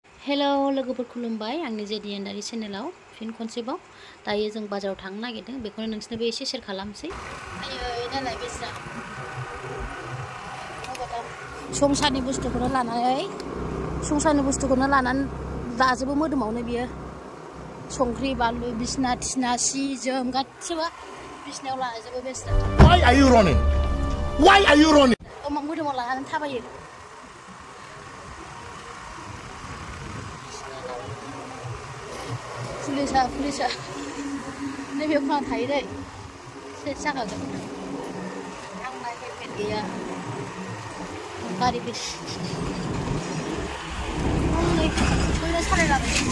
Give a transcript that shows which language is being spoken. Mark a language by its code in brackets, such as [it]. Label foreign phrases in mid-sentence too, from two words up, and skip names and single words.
[brx] हेलो लोगोफोर खुलुमबाय आंनि जेडिएन दारि चेनेलाव फिन खनसेबाव दायो जों बाजाराव थांनो नागिरदों बेखौनो नोंसोरनोबो एसे शेयार खालामसै आयै नालाय बेस्रा संसारनि बुस्थुखौनो लानानै लाजोबो मोदोमावनो बियो संख्रि बानलु बिसना थिसना सि जोम गासिबो बिसनायाव लाजोबो बेस्रा [en] Why are you running? Why are you running? [brx] मोदोमाव लानानै थाबायो पुलिसा नैबेयाव खाना थायो दै सेस जाखागोन आंना हेलमेट गैया गारि हनै बैनो सालायलाबाय